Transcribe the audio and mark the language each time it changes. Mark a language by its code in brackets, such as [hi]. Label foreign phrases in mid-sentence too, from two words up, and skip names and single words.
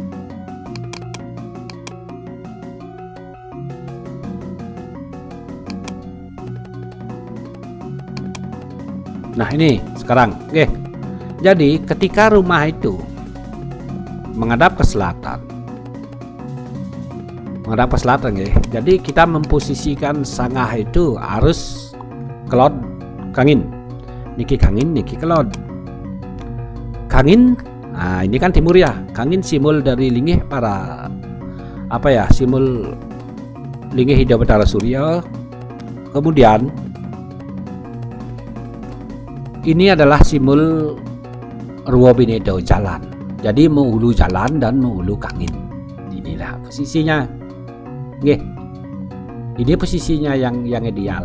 [id] Nah ini sekarang, oke. Jadi ketika rumah itu menghadap ke selatan, ya. Jadi kita memposisikan sangah itu harus kelod kangin. [ban] Niki kangin, niki kelod. [id] Kangin, nah ini kan timur ya. Kangin simbol dari lingih para simbol lingih Hyang Batara Surya. Kemudian ini adalah simbol Ruwa Binedo, jalan. Jadi menghulu jalan dan menghulu kangin. Inilah posisinya. Nggih. Ini posisinya yang ideal.